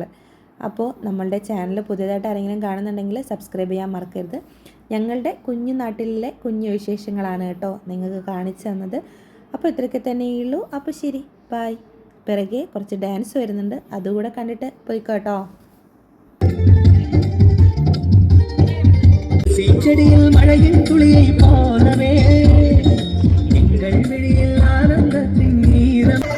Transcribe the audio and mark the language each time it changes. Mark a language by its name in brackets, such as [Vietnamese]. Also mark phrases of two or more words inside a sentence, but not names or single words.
[Malayalam] അപ്പോൾ നമ്മളുടെ ചാനൽ പുതിയതായിട്ട് ആരെങ്കിലും കാണുന്നുണ്ടെങ്കിൽ സബ്സ്ക്രൈബ് ചെയ്യാൻ മറക്കരുത്. ഞങ്ങളുടെ കുഞ്ഞു നാട്ടിലെ കുഞ്ഞു വിശേഷങ്ങളാണ് കേട്ടോ നിങ്ങൾക്ക് കാണിച്ചു തന്നത്. അപ്പോൾ ഇത്രയൊക്കെ തന്നെയുള്ളൂ. അപ്പോൾ ശരി, ബൈ. പിറകെ കുറച്ച് ഡാൻസ് വരുന്നുണ്ട്, അതുകൂടെ കണ്ടിട്ട് പോയിക്കോട്ടോ. [Tamil] செடியில் மழையின் துளியை போலவே எங்கள் வெளியில் ஆனந்தத்தின் நீரம்